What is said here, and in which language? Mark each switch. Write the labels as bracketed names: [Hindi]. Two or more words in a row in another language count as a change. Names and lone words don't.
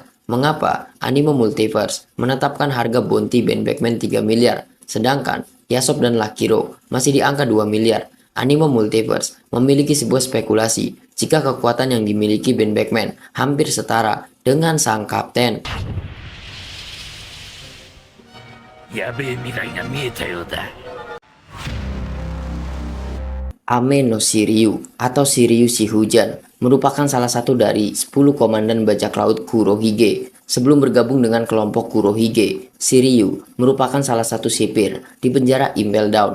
[Indonesian] Mengapa Anime Multiverse menetapkan harga bounty Ben Beckman 3 miliar, sedangkan Yasop dan Lakiro masih di angka 2 miliar? Anime Multiverse memiliki sebuah spekulasi jika kekuatan yang dimiliki Ben Beckman hampir setara dengan sang kapten. [Japanese] やべえ未来が見えたようだ。 [Indonesian] Ame no Shiryu atau Shiryu si Hujan merupakan salah satu dari 10 komandan bajak laut Kurohige. Sebelum bergabung dengan kelompok Kurohige, Shiryu merupakan salah satu sipir di penjara Impel Down.